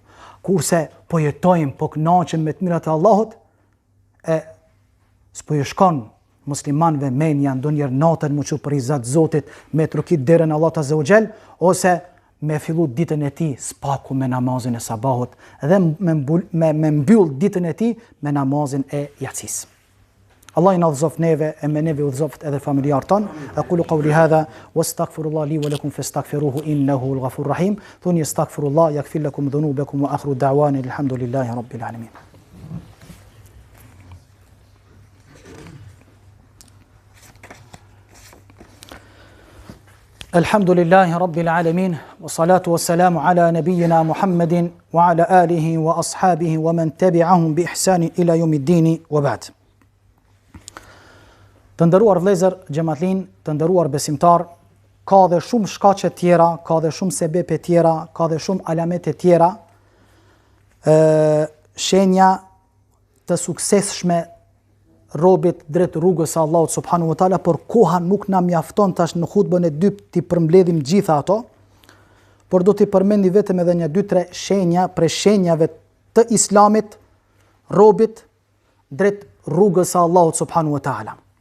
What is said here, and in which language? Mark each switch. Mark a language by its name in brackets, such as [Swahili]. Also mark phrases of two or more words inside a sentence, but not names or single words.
[Albanian] Kurse po jetojmë, po kënaqem me të mirat e Allahut, e s'po ju shkon muslimanëve menja ndonjëherë natën mu çu për izat Zotit, me trokit derën Allahut [Arabic] عز وجل, [Albanian] ose me fillu ditën e tij spaku me namazin e sabahut dhe me mbyll ditën e tij me namazin e yatsis. Allah i na udhëzoft neve e me neve udhëzoft edhe familjar ton. [Arabic] أقول قولي هذا وأستغفر الله لي ولكم فاستغفروه إنه الغفور الرحيم. Thuni أستغفر الله يغفر لكم ذنوبكم وآخر دعوانا الحمد لله رب العالمين. الحمد لله رب العالمين والصلاة والسلام على نبينا محمد وعلى آله وأصحابه ومن تبعهم بإحسان إلى يوم الدين وبعد. [Albanian] Të nderuar vëllezër xhamatlin, të nderuar besimtar, ka dhe shumë shkaqe tjera, ka dhe shumë sebepe tjera, ka dhe shumë alamete tjera, shenja të suksesshme robit drejt rrugës së Allahut [Arabic] سبحانه وتعالى, [Albanian] por koha nuk na mjafton tash në hutbën e dytë ti përmbledhim gjitha ato, por do t'i përmendi vetëm edhe një 2-3 shenja prej shenjave të islamit robit drejt rrugës së Allahut [Arabic] سبحانه وتعالى.